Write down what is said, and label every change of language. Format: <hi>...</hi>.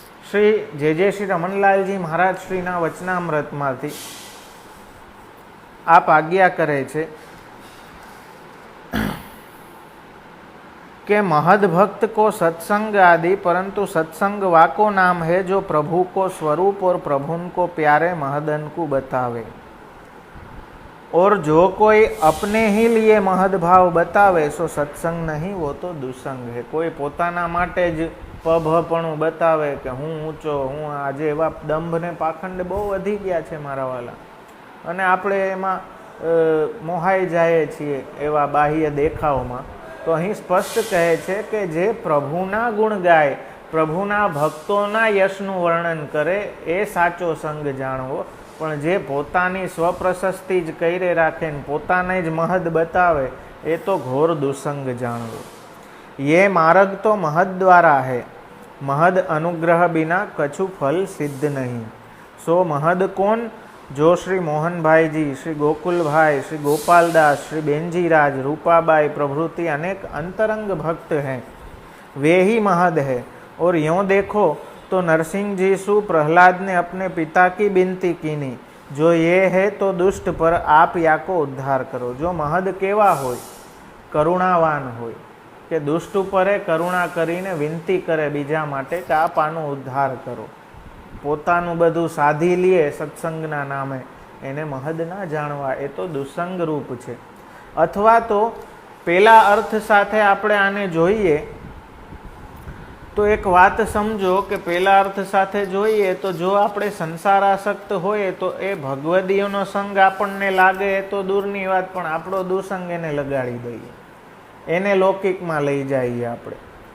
<gu>શ્રી જે શ્રી રમણલાલજી મહારાજ શ્રીના વચનામૃતમાંથી આપ આજ્ઞા કરે છે</gu> <hi>कि महद भक्त को सत्संग आदि, परंतु सत्संग वाको नाम है जो प्रभु को स्वरूप और प्रभु को प्यारे महदन को बतावे, और जो कोई अपने ही लिए महद भाव बतावे सो सत्संग नहीं, वो तो दुसंग है.</hi> <gu>कोई पोताना माटे ज पभपणું બતાવે કે હું ઊંચો, હું આજે એવા દંભ ને પાખંડ બહુ વધી ગયા છે મારા વાલા, અને આપણે એમાં મોહાઈ જાય છીએ એવા બાહ્ય દેખાવમાં. તો અહીં સ્પષ્ટ કહે છે કે જે પ્રભુના ગુણ ગાય, પ્રભુના ભક્તોના યશનું વર્ણન કરે એ સાચો સંગ જાણવો, પણ જે પોતાની સ્વપ્રશસ્તિ જ કૈરે રાખે ને પોતાને જ મહદ બતાવે એ તો ઘોર દુસંગ જાણવો.</gu> <hi>ये मार्ग तो महद द्वारा है, महद अनुग्रह बिना कछु फल सिद्ध नहीं. सो महद कौन? जो श्री मोहन भाई जी, श्री गोकुल भाई, श्री गोपालदास, श्री बेनजी राज, रूपाबाई प्रभृति अनेक अंतरंग भक्त हैं, वे ही महद है. और यूँ देखो तो नरसिंह जी सु प्रहलाद ने अपने पिता की विनती कीनी, जो ये है तो दुष्ट पर आप या को उद्धार करो. जो महद केवा होय?</hi> <gu>करुणावान होय, કે દુષ્ટ ઉપરે કરુણા કરીને વિનંતી કરે બીજા માટે કે આપ આનો ઉદ્ધાર કરો. પોતાનું બધું સાધી લે સત્સંગના નામે, એને મહદ ના જાણવા, એ તો દુસંગ રૂપ છે. અથવા તો પેલા અર્થ સાથે આપણે આને જોઈએ તો એક વાત સમજો કે પેલા અર્થ સાથે જોઈએ તો જો આપણે સંસાર આસક્ત હોઈએ તો એ ભગવદીયનો સંગ આપણને લાગે એ તો દૂરની વાત, પણ આપણો દુસંગ એને લગાડી દઈએ, એને લૌકિકમાં લઈ જઈએ આપણે.</gu>